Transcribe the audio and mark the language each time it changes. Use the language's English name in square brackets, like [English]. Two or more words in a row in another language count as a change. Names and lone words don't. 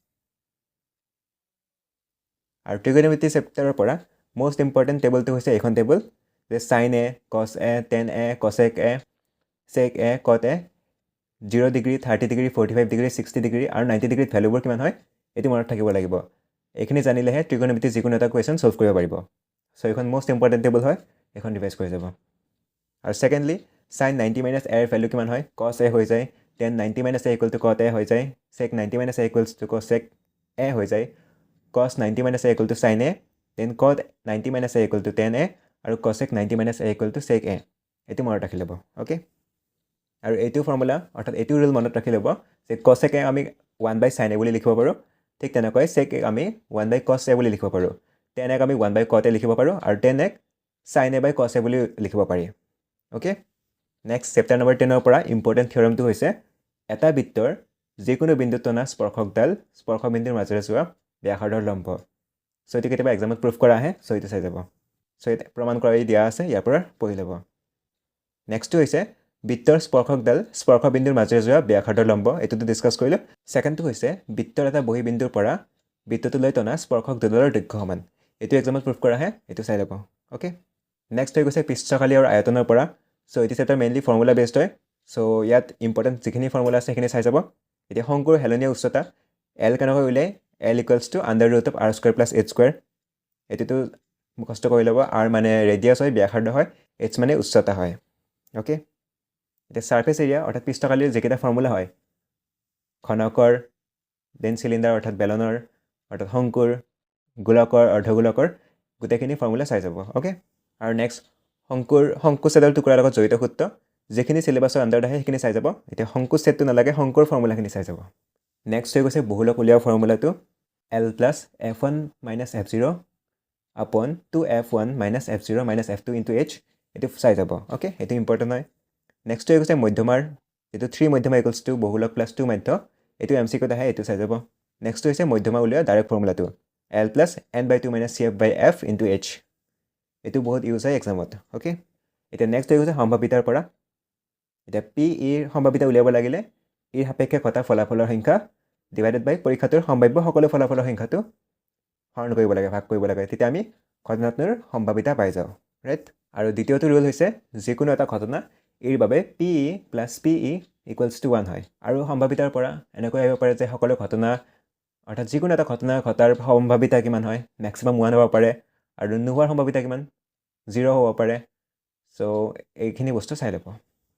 [Assamese] আৰু ত্ৰিকোণমিতি চেপ্টাৰৰ পৰা [English] most important [Assamese] টেবুলটো হৈছে এইখন টেবুল যে [English] sin a cos a tan a cosec a sec a cot a [Assamese] 0 ডিগ্ৰী 30 ডিগ্ৰী 45 ডিগ্ৰী 60 ডিগ্ৰী আৰু 90 ডিগ্ৰীত ভেলুবোৰ কিমান হয় এইটো মনত থাকিব লাগিব এইখিনি জানিলেহে ত্ৰিকোণমিতি যিকোনো এটা [English] question solve [Assamese] কৰিব পাৰিব সো এখন [English] most important table [Assamese] হয় এখন ৰিভাইজ কৰি যাব আৰু সেকেন্ডলি [English] sin 90 minus a [Assamese] এর ভ্যালু কিমান হয় [English] cos a [Assamese] হৈ যায় [English] tan 90 minus a equal to cot a [Assamese] হৈ যায় [English] sec 90 minus a equals to cosec a [Assamese] হৈ যায় [English] cos 90 minus a equal to sin a then cot 90 minus a equal to tan a আৰু cosec 90 minus a equal to sec a [Assamese] এটো মনত ৰাখি ল'ব ওকে আৰু এইটো ফৰ্মুলা অৰ্থাৎ এইটো ৰুল মনত ৰাখি ল'ব যে [English] cosec a আমি 1 by sin a [Assamese] বুলি লিখিব পাৰো ঠিক তেনেকৈ [English] sec a [Assamese] আমি [English] 1 by cos a [Assamese] বুলি লিখিব পাৰো [English] tan a [Assamese] আমি [English] 1 by cot a [Assamese] লিখিব পাৰো আৰু [English] tan a sin a by cos a [Assamese] বুলি লিখিব পাৰি [English] okay next chapter number [Assamese] 10 ৰ পৰা [English] important theoremটো [Assamese] হৈছে এটা বৃত্তৰ যিকোনো বিন্দুত টনা স্পৰ্শকডাল স্পৰ্শ বিন্দুৰ মাজেৰে যোৱা ব্যাসাৰ্ধৰ লম্ব সো এটো কেতিয়াবা [English] examত proof [Assamese] কৰা আহে সো এটো চাই যাব সো এটা প্ৰমাণ কৰি দিয়া আছে ইয়াৰ পৰা পঢ়ি ল'ব নেক্সটটো হৈছে বৃত্তৰ স্পৰ্শকডাল স্পৰ্শ বিন্দুৰ মাজেৰে যোৱা ব্যাসাৰ্ধৰ লম্ব এটোটো ডিসকাস কৰিলো সেকেন্ডটো হৈছে বৃত্তৰ এটা বহি বিন্দুৰ পৰা বৃত্তটোলৈ টনা স্পৰ্শক দুডালৰ দৈৰ্ঘ্য সমান এটো [English] examত proof [Assamese] কৰা আহে এটো চাই ল'ব ওকে নেক্সট হৈ গৈছে পৃষ্ঠকালি আৰু আয়তনৰ পৰা সো এটি চেপ্টাৰ [English] mainly formula based [Assamese] হয় সো ইয়াত ইম্পৰ্টেন্ট যিখিনি ফৰ্মুলা আছে সেইখিনি চাই যাব এতিয়া শংকুৰ হেলনীয়া উচ্চতা l কেনেকৈ উলাই [English] l equals to under root of r square plus h square [Assamese] এটিটো মুখস্থ কৰি ল'ব r মানে ৰেডিয়াস হয় ব্যাসাৰ্ধ হয় h মানে উচ্চতা হয় ওকে এতিয়া [English] surface area [Assamese] অৰ্থাৎ পৃষ্ঠকালিৰ যেকেটা ফৰ্মুলা হয় ঘনকৰ [English] then cylinder [Assamese] অৰ্থাৎ বেলনৰ অৰ্থাৎ শংকুৰ গোলকৰ অৰ্ধগোলকৰ গোটেইখিনি ফৰ্মুলা চাই যাব ওকে আৰু নেক্সট শংকুছেদৰ টুকুৰাৰ লগত জড়িত সূত্ৰ যেখিনি [English] syllabusৰ underত [Assamese] আহে সেইখিনি চাই যাব এতিয়া শংকুছেদটো নালাগে শংকুৰ ফৰ্মুলাখিনি চাই যাব নেক্সট হৈ গৈছে বহুলক উলিওৱা ফৰ্মুলাটো [English] l plus f1 minus f0 upon 2f1 minus f0 minus f2 into h [Assamese] এটো চাই যাব ওকে এটো ইম্পৰ্টেন্ট হয় নেক্সট হৈ গৈছে মধ্যমাৰ এটো 3 মধ্যমা [English] equals to [Assamese] বহুলক প্লাস 2 মধ্য এটো এমসিকিউত আহে এটো চাই যাব নেক্সট হৈছে মধ্যমা উলিওৱা ডাইৰেক্ট ফৰ্মুলাটো [English] l plus n/2 minus cf by f into h [Assamese] এটো বহুত ইউজ হয় এক্সামত ওকে এটা নেক্সট হৈ গৈছে সম্ভাৱিতাৰ পৰা এটা p এৰ সম্ভাৱিতা উলিয়াব লাগিলে এৰ সাপেক্ষে ঘটা ফলাফলৰ সংখ্যা [English] divided by [Assamese] পৰীক্ষাটোৰ সম্ভাৱ্য সকলো ফলাফলৰ সংখ্যাটো হৰণ কৰিব লাগে ভাগ কৰিব লাগে তেতিয়া আমি ঘটনাটোৰ সম্ভাৱিতা পাই যাও ৰাইট আৰু দ্বিতীয়টো ৰুল হৈছে যিকোনো এটা ঘটনা এৰ বাবে [English] pe plus pe equals to 1 [Assamese] হয় আৰু সম্ভাৱিতাৰ পৰা এনেকৈ আহিব পাৰে যে সকলো ঘটনা অৰ্থাৎ যিকোনো এটা ঘটনা ঘটাৰ সম্ভাৱিতা কিমান হয় ম্যাক্সিমাম 1 হ'ব পাৰে আৰু নোহোৱাৰ সম্ভাৱিতা কিমান 0 হ'ব পাৰে সো এইখিনি বস্তু চাই ল'ব